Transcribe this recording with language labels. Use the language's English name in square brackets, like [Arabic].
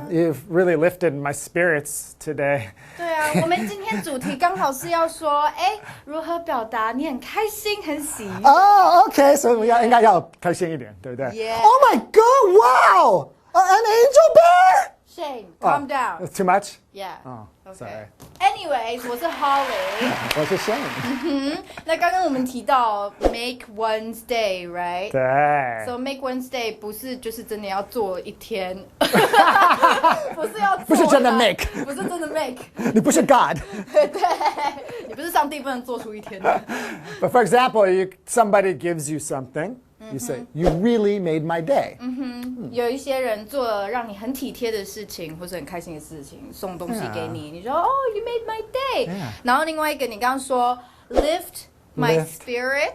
[English] You've really lifted my spirits today. [Chinese] 对啊，我们今天主题刚好是要说，如何表达你很开心、很喜悦。 [English] Oh, okay. So [Chinese] 应该要开心一点，对不对？ [English] Yeah. Oh my God! Wow! An angel bear! Shane, calm down. Too much? Yeah. Oh, Okay. sorry. Anyways， [Chinese] 我是 Holly。我是 Shane. 那刚刚我们提到 [English] make one's day, right? [Chinese] 对。 [English] So make one's day [Chinese] 不是就是真的要做一天，不是要做，不是真的 [English] make [Chinese] 不是真的 [English] make。 [Chinese] 你不是 God. 对，你不是上帝，不能做出一天的。 [English] But for example, somebody gives you something. You say, you really made my day. [Chinese] 有一些人做了让你很体贴的事情，或是很开心的事情，送东西给你，你说哦 ， [English] you made my day。 [Chinese] 然后另外一个，你刚刚说 [English] lift my spirit，